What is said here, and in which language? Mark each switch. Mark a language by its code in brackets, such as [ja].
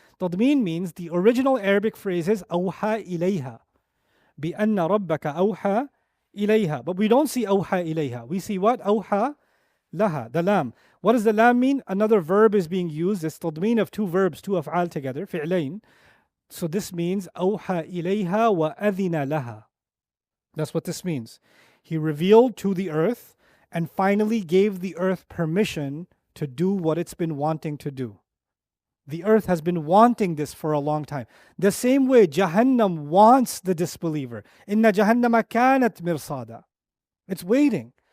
[en] Tadmeen means the original Arabic phrase is أَوْحَى إِلَيْهَا. [ar] بِأَنَّ رَبَّكَ أَوْحَى إِلَيْهَا. [en] But we don't see أَوْحَى إِلَيْهَا. We see what? أَوْحَى laha, the lam. What does the lam mean? Another verb is being used. It's tadmeen of two verbs, two af'al together, fi'lain. So this means [ar] أوحى إليها وأذن لها. [en] That's what this means. He revealed to the earth and finally gave the earth permission to do what it's been wanting to do. The earth has been wanting this for a long time. The same way Jahannam wants the disbeliever. [ar] Inna Jahannama kanat mirsada. [en] It's waiting.